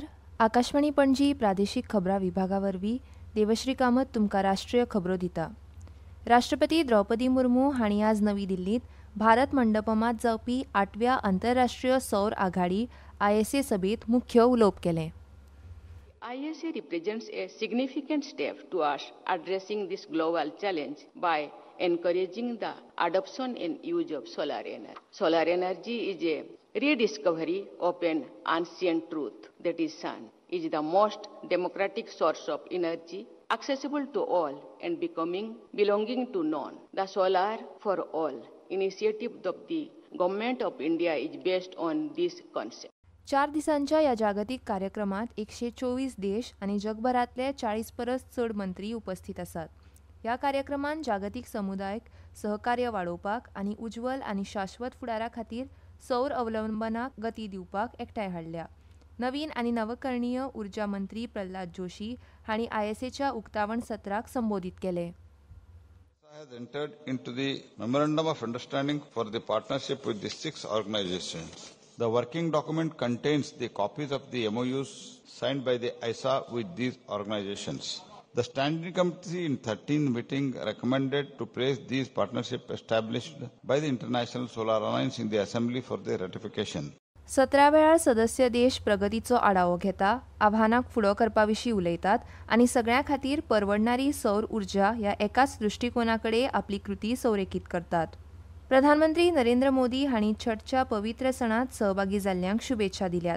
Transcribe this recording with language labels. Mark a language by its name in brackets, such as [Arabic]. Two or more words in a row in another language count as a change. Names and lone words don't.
[Konkani] आकाशवाणी पणजी प्रादेशीक खबरां विभागावरवीं देवश्री कामत तुमकां राष्ट्रीय खबरो दिता. राष्ट्रपती द्रौपदी मुर्मू हांणी आज नवी दिल्लीत भारत मंडपमांत जावपी 8व्या आंतरराष्ट्रीय सौर आघाडी ISA सभेत मुख्य उलोवप केलें. [English] ISA represents a significant step towards addressing this global challenge by encouraging the adoption and use of solar energy. Solar energy is a rediscovery of an ancient truth that is sun is the most democratic source of energy accessible to all and belonging to none. The Solar for All initiative of the Government of India is based on this concept. [Konkani] 4 दिसांच्या या जागतिक कार्यक्रमात 124 देश आणि जगभरातले 40 परस चड मंत्री उपस्थित आसात. ह्या कार्यक्रमान जागतिक समुदायाक सहकार्य वाडोवपाक आणि उज्वल आणि शाश्वत फुडारा खातीर सौर अवलंबनाक गती दिवपाक एकठांय हाडल्या. नवीन आणि नवकरणीय उर्जा मंत्री प्रल्हाद जोशी हांणी ISAच्या उक्तावण सत्राक संबोधित केले. [English] has entered into the Memorandum of Understanding for the partnership with the 6 organizations. The working document contains the copies of the MOUs signed by the ISA with these organizations. The Standing Committee in 13 meeting recommended to place these partnerships established by the International Solar Alliance in the Assembly for their ratification. [Konkani] 17 वेळार सदस्य देश प्रगतीचो आढावो घेता, आव्हानाक फुडो करपाविशीं उलयतात आनी सगळ्यां खातीर परवडणारी सौर उर्जा ह्या एकाच दृष्टिकोनाकडे आपली कृती संरेखीत करतात. प्रधानमंत्री नरेंद्र मोदी हांणी छठच्या पवित्र सणात सहभागी जाल्ल्यांक शुभेच्छा दिल्यात.